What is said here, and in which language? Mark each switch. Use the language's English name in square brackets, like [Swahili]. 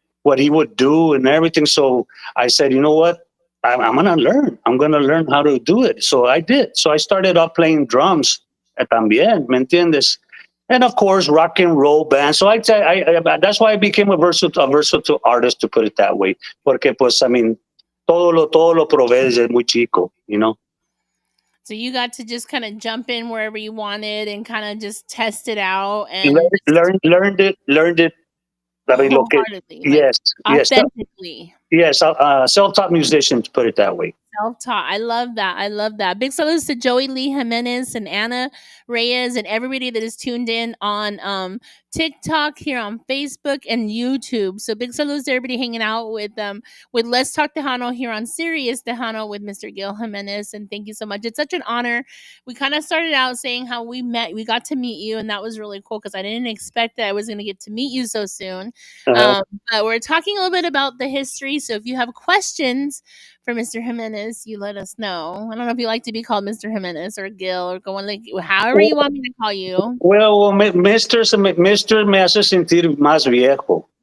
[English] What he would do and everything. So I said, you know what? I'm going to learn. I'm going to learn how to do it. So I did. So I started off playing drums también, ¿me entiendes? And of course, rock and roll band. So that's why I became a versatile artist, to put it that way. [Spanish] Porque, pues, I mean, todo lo probé desde muy chico. [English] So you got to just kind of jump in wherever you wanted and kind of just test it out Learn, and just learned it. I mean, look, wholeheartedly, like yes, yes, authentically. yes. Self-taught musician, to put it that way. Self-taught. I love that. I love that. Big salutes to Joey Lee Jimenez and Anna Reyes and everybody that is tuned in on TikTok, here on Facebook and YouTube. So big salutes to everybody hanging out with Let's Talk Tejano here on Sirius Tejano with Mr. Gill Jimenez. And thank you so much. It's such an honor. We kind of started out saying how we got to meet you, and that was really cool because I didn't expect that I was going to get to meet you so soon. Uh-huh. But we're talking a little bit about the history. So if you have questions for Mr. Jimenez, you let us know. I don't know if you like to be called Mr. Jimenez or Gil or going like however you want me to call you. [Spanish] Well, Mister me hace sentir más viejo.